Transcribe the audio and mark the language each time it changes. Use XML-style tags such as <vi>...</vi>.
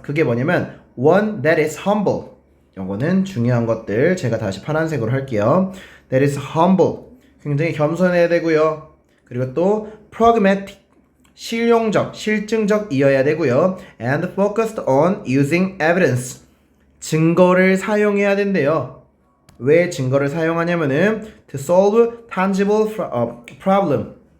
<en>그게 뭐냐면 one that is humble.</en> <ko>요거는 중요한 것들 제가 다시 파란색으로 할게요.</ko> <en>That is humble.</en> <ko>굉장히 겸손해야 되고요. 그리고 또 pragmatic. 실용적, 실증적이어야 되고요.</ko> <en>And focused on using evidence.</en> <ko>증거를 사용해야 된대요. 왜 증거를 사용하냐면은</ko> <en>to solve tangible problem.</en>